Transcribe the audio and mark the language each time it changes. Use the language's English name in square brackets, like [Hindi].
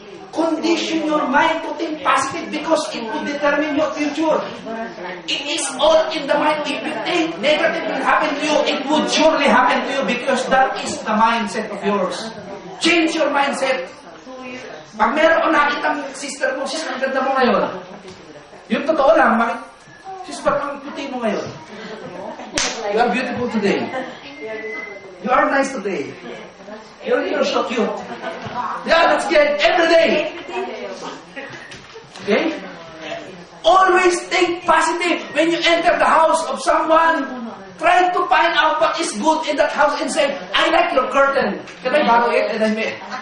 [English] Condition your mind to think positive because it will determine your future. It is all in the mind. If you think negative will happen to you, it would surely happen to you because that is the mindset of yours. Change your mindset. [Filipino] Pag meron ko nakitang sister, ang ganda mo ngayon. Yung totoo lang, sister, ang puti mo ngayon. [English] You are beautiful today. You are nice today. You're so cute. Yeah, that's good. Every day. Okay? Always think positive. When you enter the house of someone, try to find out what is good in that house and say, I like your curtain. Can I borrow it? And I may.